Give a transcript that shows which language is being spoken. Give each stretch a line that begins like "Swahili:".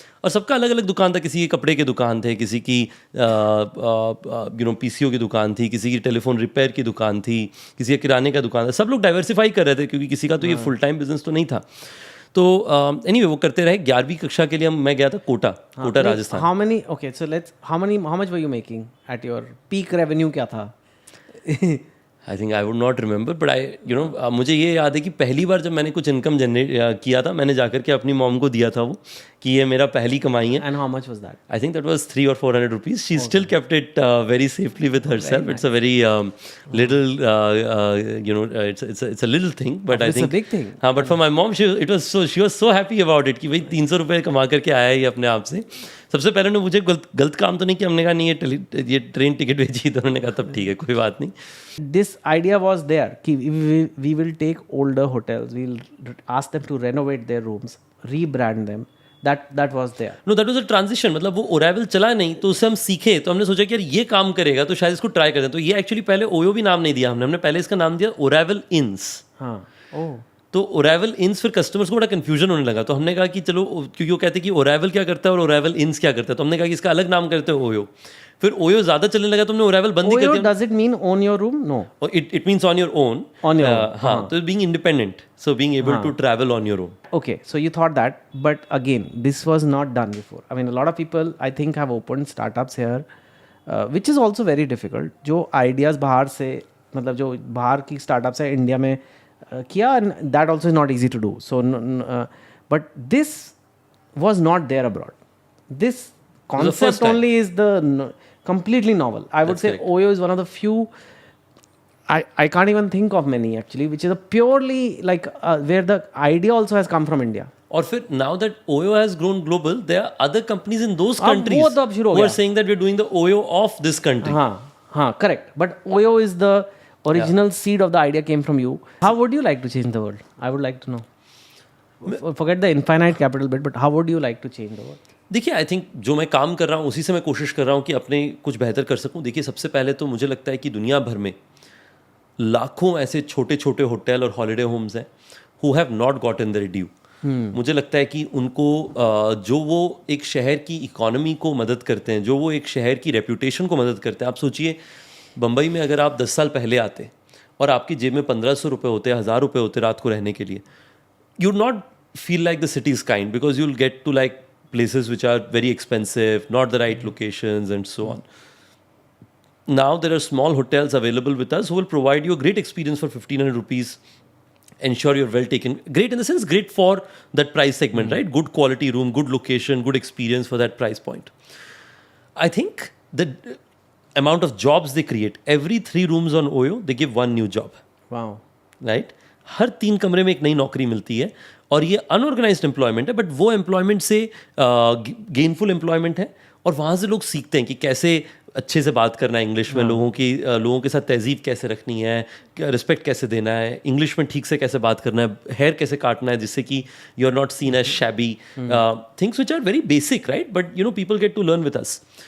Hindi: और सबका अलग अलग दुकान था, किसी की कपड़े की दुकान थे, किसी की पीसीओ की दुकान थी, किसी की टेलीफोन रिपेयर की दुकान थी, किसी का किराने का दुकान था, सब लोग डाइवर्सिफाई कर रहे थे, क्योंकि किसी का तो ये फुल टाइम बिजनेस तो नहीं था। तो एनीवे वो करते रहे। 11वीं कक्षा के लिए मैं गया था Kota Rajasthan.
English: how much were you making at your peak revenue?
Hindi: क्या था?
English: I think I would not remember,
Hindi: but मुझे ये याद है कि पहली बार जब मैंने कुछ इनकम जनरेट किया था, मैंने जाकर के अपनी मॉम को दिया था वो, कि ये मेरा पहली कमाई है।
English: And how much was that? I think that was 300 or 400 rupees. She still kept it very safely with herself. It's a very little, it's a little thing, but I think it's a big thing.
Hindi: हाँ,
English: but for my mom, she was so happy about it
Hindi: कि भाई 300 रुपये कमा करके आया ये अपने आप से। सबसे पहले उन्होंने मुझे गलत काम तो नहीं किया, हमने कहा नहीं ये ट्रेन टिकट बेची, तो उन्होंने कहा तब ठीक है, कोई बात नहीं।
English: This idea was there कि we will take older hotels, we'll ask them to renovate their rooms, rebrand them. That was there. No, that was a transition.
Hindi: मतलब वो ओराइवल चला नहीं, तो उससे हम सीखे, तो हमने सोचा कि यार ये काम करेगा तो शायद इसको ट्राई करते हैं। तो ये एक्चुअली पहले ओयो भी नाम नहीं दिया हमने पहले इसका नाम दिया ओराइवल इन्स। हाँ, ओह, तो ओराइवल इन्स, फिर कस्टमर्स को बड़ा कन्फ्यूजन होने लगा, तो हमने कहा कि चलो, क्योंकि वो कहते हैं कि ओराइवल क्या करता है और ओराइवल इन्स क्या करता है, तो हमने कहा कि इसका अलग नाम करते हैं ओयो। फिर ओयो ज़्यादा चलने लगा तो हमने ओराइवल बंद ही कर दिया।
English: Does it mean own your room? No. It means on your own. On your own.
Hindi: हाँ, तो
English: being independent, so being able to travel on your own. Okay, so you thought that, but again, this was not done before. I mean, a lot of people, I think, have opened startups here, which is also very difficult.
Hindi: जो ideas बाहर से, मतलब जो बाहर की startups है India में किया,
English: and that also is not easy to do. So, but this was not there abroad. This concept only is the completely novel. I would say Oyo is one of the few. I can't even think of many actually, which is a purely like where the idea also has come from India.
Hindi: और फिर
English: now that Oyo has grown global, there are other companies in those countries
Hindi: वो तो अब शुरू हो
English: who
Hindi: गया।
English: are saying that we're doing the Oyo of this country. हाँ, correct. But Oyo is the original seed of the idea came from you. How would you like to change the world? I would like to know. Forget the infinite capital bit, but how would you like to change the world?
Hindi: देखिए, I think जो मैं काम कर रहा हूँ उसी से मैं कोशिश कर रहा हूँ कि अपने कुछ बेहतर कर सकूँ। देखिए, सबसे पहले तो मुझे लगता है कि दुनिया भर में लाखों ऐसे छोटे छोटे होटल और हॉलीडे होम्स हैं
English: Who have not gotten their due.
Hindi: मुझे लगता है कि उनको जो वो एक शहर की इकोनॉमी को मदद करते हैं, जो वो एक शहर की रेप्यूटेशन को मदद करते हैं। आप सोचिए, बम्बई में अगर आप 10 साल पहले आते और आपकी जेब में 1500 रुपये होते, 1000 रुपये होते रात को रहने के लिए,
English: You not feel like the city is kind, because you'll get to like places which are very expensive, not the right locations, and so on. Now there are small hotels available with us who will provide you a great experience for 1500 rupees, ensure you're well taken, great in the sense, great for that price segment, right? Good quality room, good location, good experience for that price point. I think the amount of jobs they create, every 3 rooms on Oyo they give 1 new job. Wow.
Hindi: Right हर 3 कमरे में एक नई नौकरी मिलती है, और ये unorganised employment है, बट वो एम्प्लॉयमेंट से गेनफुल एम्प्लॉयमेंट है, और वहाँ से लोग सीखते हैं कि कैसे अच्छे से बात करना है इंग्लिश में, लोगों के साथ तहजीब कैसे रखनी है, रिस्पेक्ट कैसे देना है, इंग्लिश में ठीक से कैसे बात करना है, हेयर कैसे काटना है जिससे कि
English: You are not seen as shabby, things which are very basic, right, but people get to learn with us.